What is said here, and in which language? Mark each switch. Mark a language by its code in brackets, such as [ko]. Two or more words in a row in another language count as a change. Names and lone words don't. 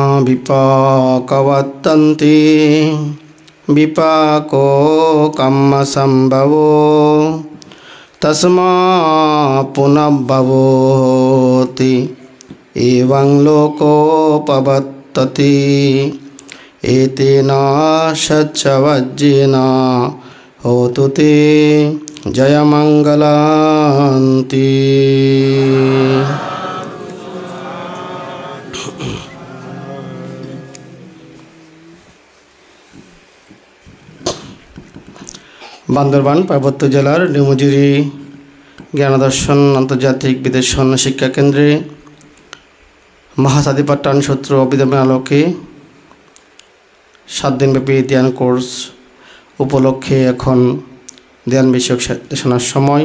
[pi] विपाकवत्तन्ति विपाको कम्मसंभवो तस्मा पुनर्भवति एवं लोकोपपत्तति एतेन सच्चवज्जेन होतु ते जयमंगलान्ति। [bn] বান্দরবান পার্বত্য জেলার নিমুজুরি জ্ঞানদর্শন আন্তর্জাতিক বিদেশন শিক্ষা কেন্দ্রে মহাসাধিপাঠ্যান সূত্র অভিধানের আলোকে 7 দিনব্যাপী ধ্যান কোর্স উপলক্ষে এখন ধ্যান বিষয়ক দেশনার সময়।